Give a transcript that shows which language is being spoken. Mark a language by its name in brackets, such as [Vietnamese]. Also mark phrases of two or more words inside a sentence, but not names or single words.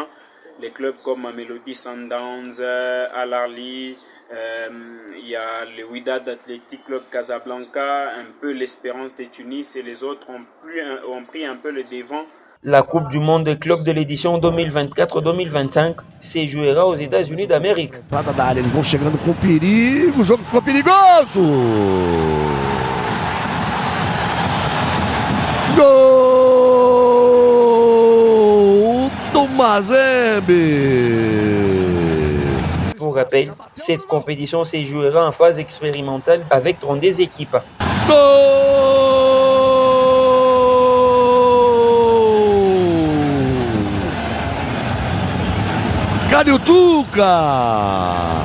[French] Les clubs comme Mamelodi Sundowns, Al-Ahly, il y a le Wydad Athletic Club Casablanca, un peu l'Espérance de Tunis et les autres ont pris un peu le devant. La Coupe du monde des clubs de l'édition 2024-2025 se jouera aux États-Unis d'Amérique. [Portuguese] Eles vão chegando com perigo, o jogo ficou perigoso. Gol do Mazembe. [French] Pour rappel, cette compétition se jouera en phase expérimentale avec 32 équipes. [Portuguese] Gol! Cadê o Tuca?